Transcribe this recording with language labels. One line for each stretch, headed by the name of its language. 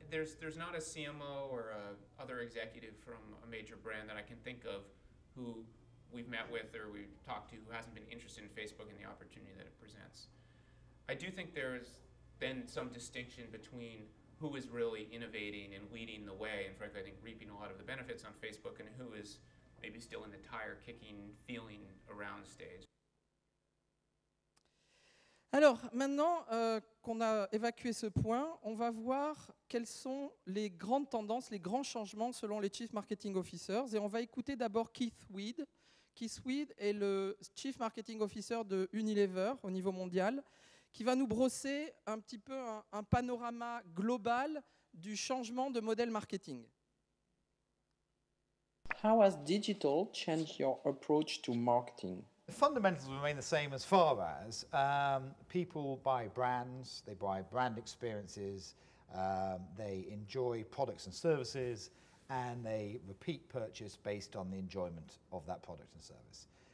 English: There's not a CMO or a other executive from a major brand that I can think of who we've met with or we've talked to who hasn't been interested in Facebook and the opportunity that it presents. I do think there's then some distinction between who is really innovating and leading the way, and frankly, I think reaping a lot of the benefits on Facebook, and who is maybe still in the tire-kicking, feeling around stage.
French: Alors, maintenant qu'on a évacué ce point, on va voir quelles sont les grandes tendances, les grands changements selon les Chief Marketing Officers. Et on va écouter d'abord Keith Weed. Keith Weed est le Chief Marketing Officer de Unilever au niveau mondial, qui va nous brosser un petit peu un panorama global du changement de modèle marketing.
English: How has digital changed your approach to marketing? The fundamentals remain the same as far as people buy brands, they buy brand experiences, they enjoy products and services, and they repeat purchase based on the enjoyment of that product and service.